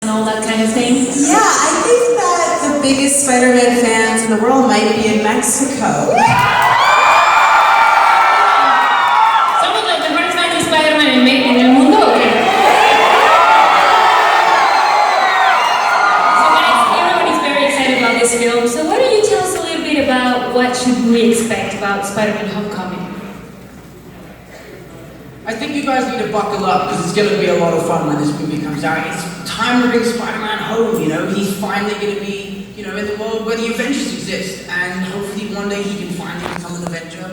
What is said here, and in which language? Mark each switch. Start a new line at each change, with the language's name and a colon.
English: and all that kind of thing? Yeah, I think that the biggest Spider-Man fans in the world might be in Mexico.
Spanish: ¿Somos los mejores fans de Spider-Man en el mundo o qué?
English: So guys, everybody's very excited about this film. So why don't you tell us a little bit about what should we expect about Spider-Man Homecoming? I think you guys need to buckle up because it's going to be a lot of fun when this movie comes out. It's time to bring Spider-Man home, you know. He's finally going to be, you know, in the world where the Avengers exist, and hopefully one day he can finally become an Avenger.